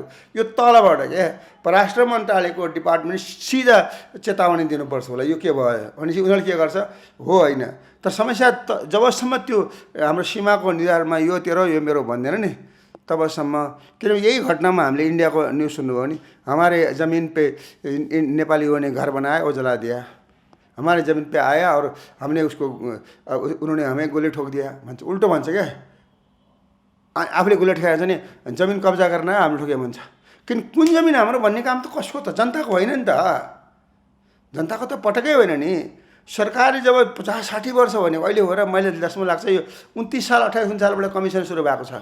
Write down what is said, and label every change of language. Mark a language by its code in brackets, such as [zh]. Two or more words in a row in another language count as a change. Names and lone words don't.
[ne] यो तलबाट क्या परराष्ट्र मन्त्रालयको डिपार्टमेन्ट सिधा चेतावनी दिनुपर्छ होला यो के भयो भनेपछि उनीहरूले के गर्छ हो होइन। तर समस्या जबसम्म त्यो हाम्रो सीमाको निधारमा यो तेरो यो मेरो भन्दैन नि तबसम्म, किनभने यही घटनामा हामीले इन्डियाको न्युज सुन्नुभयो भने [hi] हमारे जमिन पे नेपालीयों ने घर बनाया और जला दिया, हमारे ज़मीन पे आया और हमने उसको उन्होंने हमें गोली ठोक दिया [ne] भन्छ, उल्टो भन्छ क्या, आफूले गोली ठोकेर चाहिँ नि जमिन कब्जा गर्न हामीले ठोक्यो भन्छ। किन कुन जमिन हाम्रो भन्ने काम त कसको त, जनताको होइन नि त, जनताको त पटकै होइन नि। सरकारले जब 50-60 वर्ष भन्यो, अहिले हो र मैले जसमा लाग्छ यो 29 साल 28 सालबाट कमिसन सुरु भएको छ।